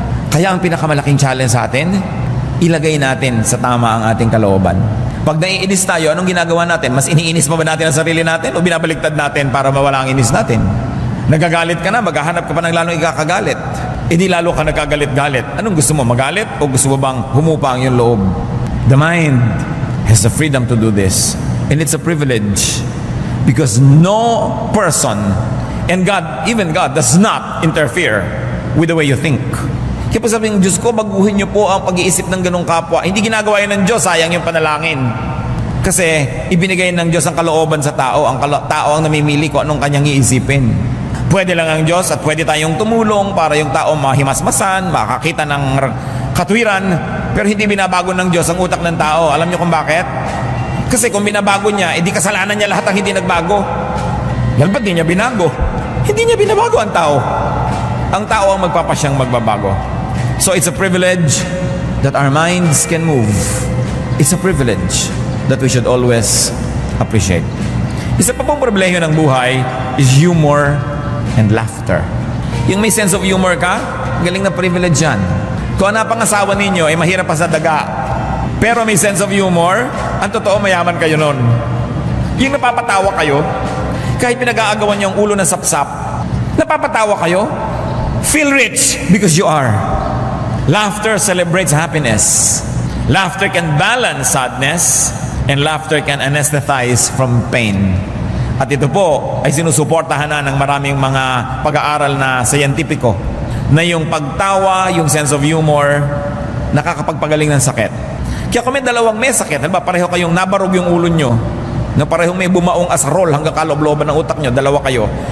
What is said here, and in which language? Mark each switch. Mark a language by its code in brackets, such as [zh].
[tl] Kaya ang pinakamalaking challenge sa atin, ilagay natin sa tama ang ating kalooban. Pag naiinis tayo, anong ginagawa natin? Mas iniinis pa ba natin ang sarili natin o binabaligtad natin para mawala ang inis natin? Nagagalit ka na, maghahanap ka pa ng lalong ikakagalit. Di lalo ka nagkagalit-galit. Anong gusto mo, magalit o gusto mo bang humupa ang iyong loob? [en] The mind has the freedom to do this. And it's a privilege. Because no person, and God, even God, does not interfere with the way you think. [tl] Kaya po sabi ng Diyos ko, baguhin niyo po ang pag-iisip ng ganong kapwa. Hindi ginagawa yun ng Diyos, sayang yung panalangin. Kasi ibinigay ng Diyos ang kalooban sa tao. Ang tao ang namimili kung anong kanyang iisipin. Pwede lang ang Diyos at pwede tayong tumulong para yung tao mahimasmasan, makakita ng katwiran, pero hindi binabago ng Diyos ang utak ng tao. Alam niyo kung bakit? Kasi kung binabago niya, edi kasalanan niya lahat ang hindi nagbago. Yan ba't di niya binago? Hindi niya binabago ang tao. Ang tao ang magpapasyang magbabago. [en] So it's a privilege that our minds can move. It's a privilege that we should always appreciate. [tl] Isa pa pong problema ng buhay [en] is humor and laughter. [tl] Yung may sense of humor ka, galing na privilege yan. Kung ang napangasawa ninyo ay mahirap pa sa daga, pero may sense of humor, ang totoo mayaman kayo nun. Yung napapatawa kayo, kahit pinag-aagawan niyo ang ulo ng sapsap, napapatawa kayo, [en] feel rich because you are. Laughter celebrates happiness. Laughter can balance sadness, and laughter can anesthetize from pain. [tl] At ito po ay sinusuportahan na ng maraming mga pag-aaral na scientifico na yung pagtawa, yung sense of humor, nakakapagpagaling ng sakit. Kaya kung may dalawang may sakit, halimbawa pareho kayong nabarog yung ulo nyo, na parehong may bumaong asarol hanggang kaloob-looban ng utak nyo, dalawa kayo.